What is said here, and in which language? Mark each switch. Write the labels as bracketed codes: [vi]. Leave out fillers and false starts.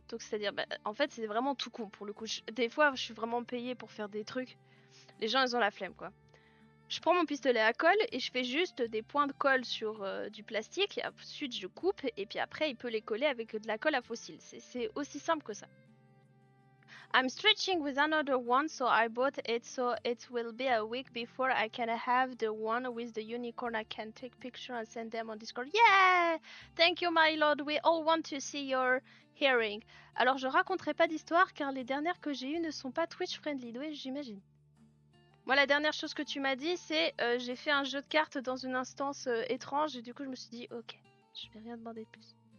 [fr] Donc, c'est-à-dire, bah, en fait, c'est vraiment tout con pour le coup. Des fois, je suis vraiment payée pour faire des trucs. Les gens, ils ont la flemme, quoi. Je prends mon pistolet à colle et je fais juste des points de colle sur du plastique. Et ensuite, je coupe et puis après, il peut les coller avec de la colle à fossile. C'est aussi simple que ça. [en] I'm stretching with another one, so I bought it so it will be a week before I can have the one with the unicorn. I can take pictures and send them on Discord. Yeah! Thank you, my lord. We all want to see your hearing. [fr] Alors, je raconterai pas d'histoire car les dernières que j'ai eues ne sont pas Twitch friendly. Oui, j'imagine. Moi, la dernière chose que tu m'as dit, c'est j'ai fait un jeu de cartes dans une instance étrange et du coup, je me suis dit, ok, je vais rien demander de plus.